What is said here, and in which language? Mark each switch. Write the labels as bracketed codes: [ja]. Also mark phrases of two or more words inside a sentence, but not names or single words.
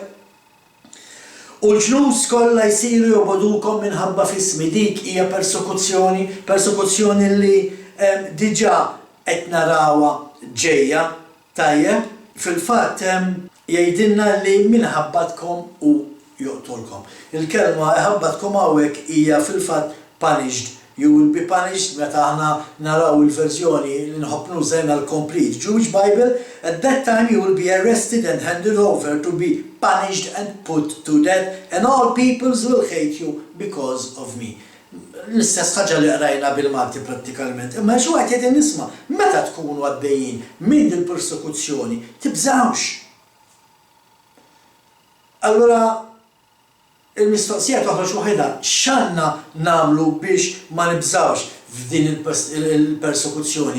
[mt] U l-ġnus kollha jsiru jogħbudukom minħabba f'ismi, dik hija persekuzzjoni li diġà qed narawha ġejja tajjeb. Fil-fatt jgħidilna li minħabbatkom u joqtolkom. Il-kelma ħabbatkom hawnhekk hija fil-fatt punished. [en] You will be punished, [mt] meta aħna naraw il-verżjoni li nħobb nużajna l-complete Jewish Bible, [en] at that time you will be arrested and handed over to be punished and put to death, and all peoples will hate you because of me. [mt] L-istess ħaġa li qrajna bil-Malti prattikalment. Imma Jexua qed nisma' meta tkunu għaddejjin minn il-persekuzzjoni, tibżawx. Allura il-mistoqsija toħroġ waħedha x'għandna nagħmlu biex ma nibżawx f'din il-persekuzzjoni.